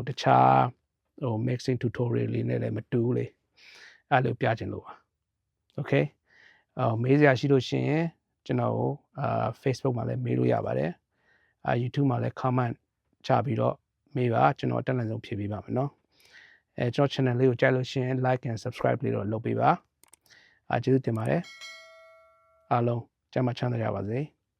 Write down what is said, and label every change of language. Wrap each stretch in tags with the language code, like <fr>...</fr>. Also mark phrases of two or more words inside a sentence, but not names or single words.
<my>တခြားဟို</my> <en>mixing tutorial</en> <my>လေးနဲ့လည်းမတူဘူးလေအဲ့လိုပြချင်လို့ပါ okay မေးစရာရှိလို့ရှိရင်ကျွန်တော်ကို Facebook မှာလည်းမေးလို့ရပါတယ်YouTube မှာလည်း comment ချပြီးတော့မေးပါကျွန်တော်တက်နိုင်ဆုံးဖြေပေးပါမယ်เนาะကျွန်တော် channel လေးကိုကြိုက်လို့ရှိရင်</my> <en>like and subscribe</en> <my>လေးတော့လုပ်ပေးပါကျေးဇူးတင်ပါတယ်အားလုံးကျမ်းမာချမ်းသာကြပါစေ</my>